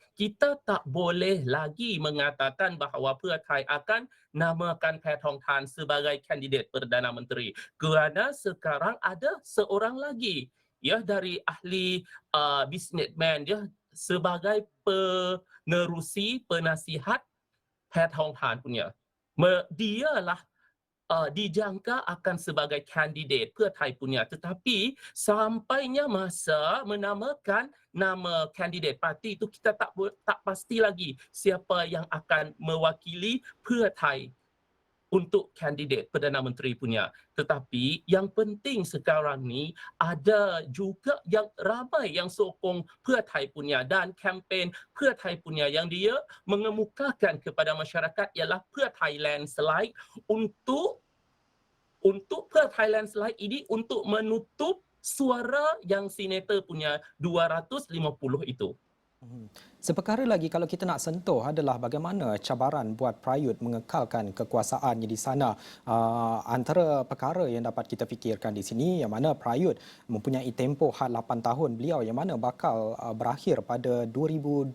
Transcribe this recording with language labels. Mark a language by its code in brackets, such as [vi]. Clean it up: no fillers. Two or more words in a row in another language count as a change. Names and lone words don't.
[ms] Kita tak boleh lagi mengatakan bahawa Pheu Thai akan namakan Paetongtarn sebagai kandidat Perdana Menteri, kerana sekarang ada seorang lagi ya dari ahli businessman dia sebagai pengerusi penasihat Paetongtarn punya. Dialah dijangka akan sebagai kandidat เพื่อไทย punya. Tetapi sampainya masa menamakan nama kandidat parti itu kita tak pasti lagi siapa yang akan mewakili เพื่อไทย untuk kandidat Perdana Menteri punya. Tetapi yang penting sekarang ni ada juga yang ramai yang sokong เพื่อไทย punya dan kempen เพื่อไทย punya yang dia mengemukakan kepada masyarakat ialah เพื่อไทย landslide untuk เพื่อไทย landslide ini untuk menutup suara yang senator punya 250 itu. Seperkara lagi kalau kita nak sentuh adalah bagaimana cabaran buat Prayut mengekalkan kekuasaannya di sana. Antara perkara yang dapat kita fikirkan di sini yang mana Prayut mempunyai tempoh had 8 tahun beliau yang mana bakal berakhir pada 2025.